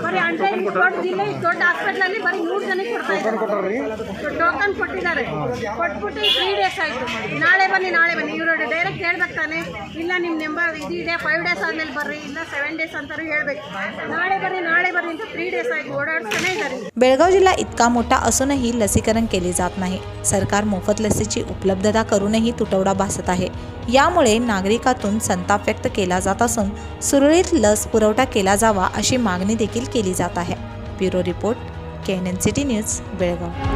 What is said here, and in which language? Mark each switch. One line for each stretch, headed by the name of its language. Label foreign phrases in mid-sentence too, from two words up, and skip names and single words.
Kannada: ಬರೀ 100 ದೊಡ್ಡ ಜಿಲ್ಲೆ, ದೊಡ್ಡ ಹಾಸ್ಪಿಟ್ಲಲ್ಲಿ ಬರೀ 100 ಜನಕ್ಕೆ ಕೊಡ್ತಾ ಇದ್ದಾರೆ। ಟೋಕನ್ ಕೊಟ್ಟಿದ್ದಾರೆ, ಕೊಟ್ಬಿಟ್ಟು 3 ಡೇಸ್ ಆಯ್ತು। ನಾಳೆ ಬನ್ನಿ ಇವರು ಡೈರೆಕ್ಟ್ ಹೇಳ್ಬೇಕು ತಾನೆ, ಇಲ್ಲ ನಿಮ್ಮ ನಂಬರ್ ಇದಿದೆ 5 ಡೇಸ್ ಆದ್ಮೇಲೆ ಬರ್ರಿ, ಇಲ್ಲ 7 ಡೇಸ್ ಅಂತಾರು ಹೇಳ್ಬೇಕು। ನಾಳೆ ಬರ್ರಿ ಅಂತ 3 ಡೇಸ್ ಆಯ್ತು ಓಡಾಡ್ತಾನೆ ಇದ್ದಾರೆ।
Marathi: बेळगाव जिल्हा इतका मोठा असूनही लसीकरण केले जात नाही। सरकार मोफत लसीची उपलब्धता करूनही तुटवडा भासत आहे। यामुळे नागरिकातून संताप व्यक्त केला जात असून सुरळीत लस पुरवठा केला जावा अशी मागणी देखील केली जात आहे।
English: Bureau report, KNN सिटी न्यूज, बेळगाव।